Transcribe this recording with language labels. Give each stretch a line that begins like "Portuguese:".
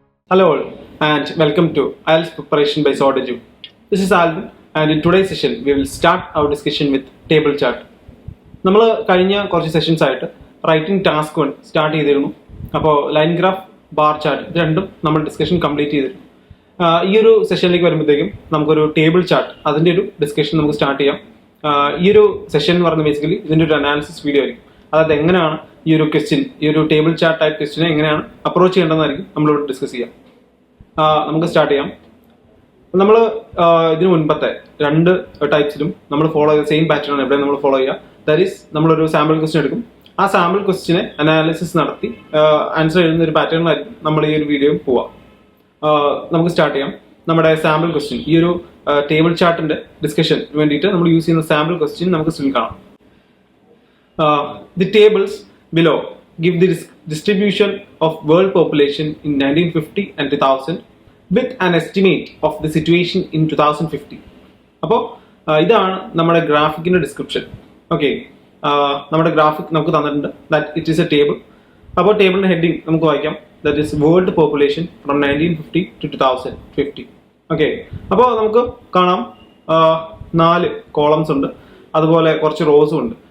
English: Hello all and welcome to IELTS preparation by Sordeju. This is Alvin and in today's session we will start our discussion with table chart.
Malayalam: നമ്മൾ കഴിഞ്ഞ കുറച്ച് sessions ആയിട്ട് writing task 1 start ചെയ്തിരുന്നു. അപ്പോൾ line graph, bar chart ഇത് രണ്ടും നമ്മൾ discussion complete ചെയ്തിരുന്നു. ഈ ഒരു സെഷനിലേക്ക് വരുമ്പോഴത്തേക്കും നമുക്കൊരു ടേബിൾ ചാർട്ട് അതിൻ്റെ ഒരു ഡിസ്കഷൻ നമുക്ക് സ്റ്റാർട്ട് ചെയ്യാം. ഈ ഒരു സെഷൻ എന്ന് പറയുന്നത് ബേസിക്കലി ഇതിൻ്റെ ഒരു അനാലിസിസ് വീഡിയോ ആയിരിക്കും. അതായത് എങ്ങനെയാണ് ഈ ഒരു ക്വസ്റ്റ്യൻ, ഈ ഒരു ടേബിൾ ചാർട്ട് ടൈപ്പ് ക്വസ്റ്റ്യനെ എങ്ങനെയാണ് അപ്രോച്ച് ചെയ്യേണ്ടതെന്നായിരിക്കും നമ്മളിവിടെ ഡിസ്കസ് ചെയ്യാം. നമുക്ക് സ്റ്റാർട്ട് ചെയ്യാം. നമ്മൾ ഇതിനു മുൻപത്തെ രണ്ട് ടൈപ്സിലും നമ്മൾ ഫോളോ ചെയ്ത സെയിം പാറ്റേൺ ആണ് ഇവിടെ നമ്മൾ ഫോളോ ചെയ്യുക.
English: that is
Malayalam: നമ്മളൊരു സാമ്പിൾ ക്വസ്റ്റ്യൻ എടുക്കും. ആ സാമ്പിൾ ക്വസ്റ്റ്യനെ അനാലിസിസ് നടത്തി ആൻസർ എഴുതുന്ന ഒരു പാറ്റേണിലായിരിക്കും നമ്മൾ ഈ ഒരു വീഡിയോ പോവാം. നമുക്ക് സ്റ്റാർട്ട് ചെയ്യാം. നമ്മുടെ സാമ്പിൾ ക്വസ്റ്റ്യൻ, ഈ ഒരു ടേബിൾ ചാർട്ടിന്റെ ഡിസ്കഷൻ വേണ്ടിയിട്ട് നമ്മൾ യൂസ് ചെയ്യുന്ന സാമ്പിൾ ക്വസ്റ്റ്യൻ നമുക്ക് സ്റ്റിൽ കാണാം.
English: The tables below give the distribution of world population in 1950 and 2000 with an estimate of the situation in 2050.
Malayalam: അപ്പോൾ ഇതാണ് നമ്മുടെ ഗ്രാഫിക്കിന്റെ ഡിസ്ക്രിപ്ഷൻ. ഓക്കെ, നമ്മുടെ ഗ്രാഫിക് നമുക്ക് തന്നിട്ടുണ്ട്.
English: That it is a table.
Malayalam: അപ്പോൾ ടേബിളിന്റെ ഹെഡിങ് നമുക്ക് വായിക്കാം.
English: That is world population from 1950 to 2050.
Malayalam: Okay, അപ്പോൾ നമുക്ക് കാണാം 4 കോളംസ് ഉണ്ട്, അതുപോലെ കുറച്ച് റോസും ഉണ്ട്.